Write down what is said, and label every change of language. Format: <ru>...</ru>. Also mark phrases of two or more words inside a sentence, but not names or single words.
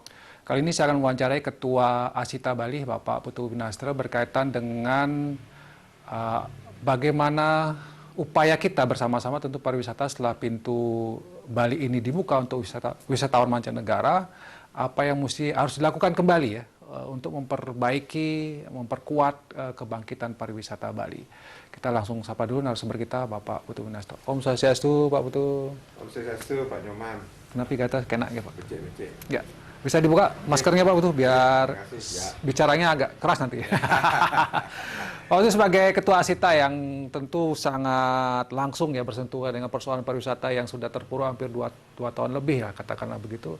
<id>Kali ini saya akan mewawancarai Ketua Asita Bali, Bapak Putu Winastra, berkaitan dengan bagaimana upaya kita bersama-sama tentu pariwisata setelah pintu Bali ini dibuka untuk wisatawan mancanegara, apa yang harus dilakukan kembali ya, untuk memperbaiki, memperkuat kebangkitan pariwisata Bali. Kita langsung sapa dulu narasumber kita, Bapak Putu Winastra.</id> <ban>Om Swastiastu,</ban> <id>Pak Putu.</id> <ban>Om Swastiastu,</ban> <id>Pak Nyoman. Kenapa kata kena ya, Pak? Becek. Ya, bisa dibuka maskernya, Pak Putu, biar bicaranya agak keras nanti. Pak Putu sebagai Ketua Asita yang tentu sangat langsung ya bersentuhan dengan persoalan pariwisata yang sudah terpuruk hampir 2 tahun lebih ya, katakanlah begitu.</id>